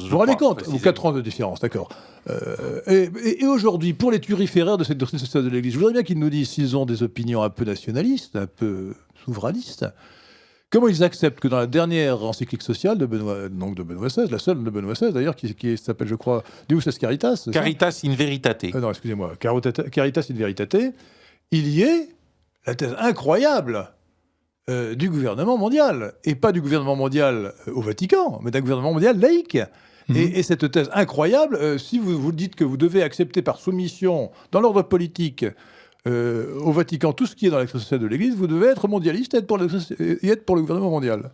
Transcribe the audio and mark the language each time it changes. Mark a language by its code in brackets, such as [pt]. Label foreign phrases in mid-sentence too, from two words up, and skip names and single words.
[fr] vous vous rendez compte ? Ou 4 ans de différence, d'accord. Et aujourd'hui, pour les turiféraires de cette doctrine sociale de l'Église, je voudrais bien qu'ils nous disent s'ils ont des opinions un peu nationalistes, un peu souverainistes. Comment ils acceptent que dans la dernière encyclique sociale de Benoît XVI, la seule de Benoît XVI d'ailleurs, qui s'appelle, je crois, Deus est Caritas. Caritas in Veritate. Non, excusez-moi, Caritas in Veritate, il y ait la thèse incroyable du gouvernement mondial, et pas du gouvernement mondial au Vatican, mais d'un gouvernement mondial laïque. Et cette thèse incroyable, si vous dites que vous devez accepter par soumission, dans l'ordre politique, au Vatican, tout ce qui est dans l'action sociale de l'Église, vous devez être mondialiste et être pour le gouvernement mondial.